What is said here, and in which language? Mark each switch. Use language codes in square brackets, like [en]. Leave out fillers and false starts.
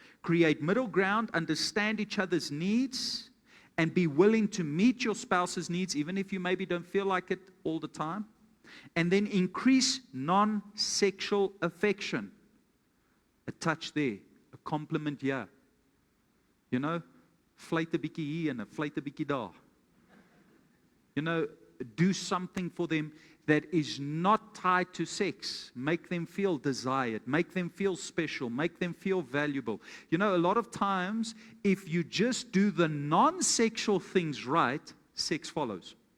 [en] Create middle ground, understand each other's needs, and be willing to meet your spouse's needs, even if you maybe don't feel like it all the time. And then increase non-sexual affection. A touch there, a compliment here. You know, [af] fluit 'n bietjie hier en 'n fluit 'n bietjie daar. [en] You know, do something for them that is not tied to sex. Make them feel desired. Make them feel special. Make them feel valuable. You know, a lot of times, if you just do the non-sexual things right, sex follows.